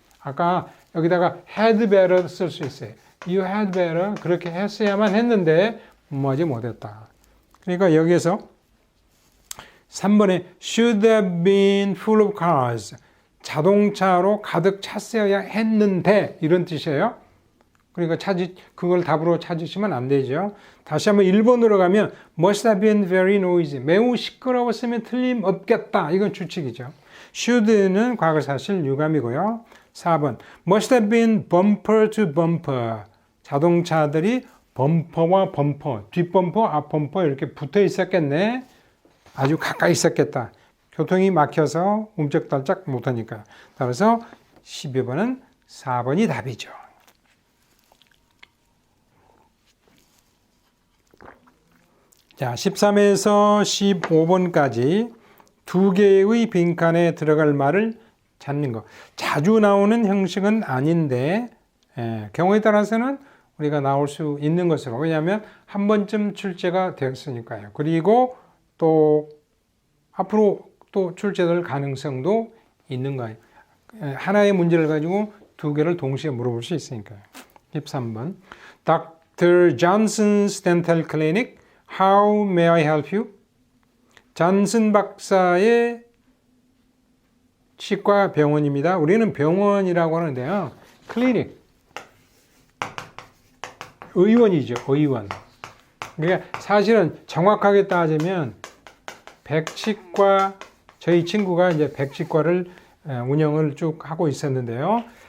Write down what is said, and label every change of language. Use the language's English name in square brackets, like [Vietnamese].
[Korean] 아까 여기다가 had better 쓸 수 있어요. You had better 그렇게 했어야만 했는데 뭐하지 못했다. 그러니까 여기에서 3번에 [English] should have been full of cars. [Korean] 자동차로 가득 찼어야 했는데 이런 뜻이에요. 그러니까 그걸 답으로 찾으시면 안 되죠. 다시 한번 1번으로 가면 [English] must have been very noisy. [Korean] 매우 시끄러웠으면 틀림없겠다. 이건 추측이죠. should는 과거 사실 유감이고요. [English] 4번 must have been bumper to bumper. [Korean] 자동차들이 범퍼와 범퍼, 뒷범퍼, 앞범퍼 이렇게 붙어 있었겠네. 아주 가까이 있었겠다. 교통이 막혀서 움쩍달짝 못하니까. 따라서 12번은 4번이 답이죠. 자, 13에서 15번까지 두 개의 빈칸에 들어갈 말을 찾는 거. 자주 나오는 형식은 아닌데 경우에 따라서는 우리가 나올 수 있는 것으로. 왜냐하면 한 번쯤 출제가 되었으니까요. 그리고 또 앞으로 또 출제될 가능성도 있는 거예요. 하나의 문제를 가지고 두 개를 동시에 물어볼 수 있으니까요. [English] 13번 Dr. Johnson's Dental Clinic. How may I help you? [Korean] 잔슨 박사의 치과 병원입니다. 우리는 병원이라고 하는데요. 클리닉. 의원이죠. 의원. 그러니까 사실은 정확하게 따지면 백치과, 저희 친구가 이제 백치과를 운영을 쭉 하고 있었는데요.